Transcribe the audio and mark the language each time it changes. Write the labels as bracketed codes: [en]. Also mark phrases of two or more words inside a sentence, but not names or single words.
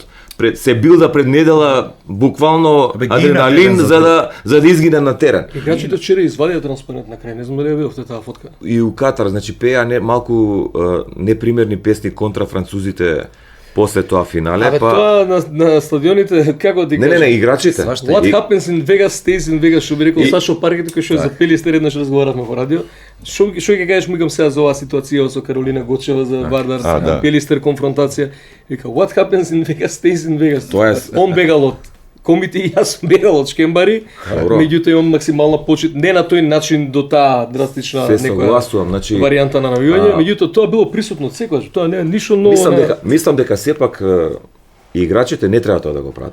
[mk] Се билда пред недела буквално адреналин за да изгине на терен. Играчите вчера извадија транспарент на крај, не знам дали ја видовте таа фотка. И у Катар, значи пеа малку непримерни песни контра французите после тоа финале, Абе, тоа на стадионите, како ти кажа? Не, играчите. [en] What happens in Vegas stays in Vegas, [mk] што би рекол Сашо Паркет, кој што е за Пелистер, еднаш разговаравме во радио. Што ќе кажеш мигам сега за оваа ситуација со Каролина Гочева за Вардар, Пелистер конфронтација. Вика, [en] what happens in Vegas stays in Vegas. [mk] Тоа е... Он бегал од комити и јас бегал од Шкембари, меѓутоа имам максимална почит, не на тој начин до таа драстична некоја варијанта на навивање, меѓутоа тоа било присутно секогаш, тоа не е ништо ново. Мислам дека сепак и играчите не треба тоа да го прават.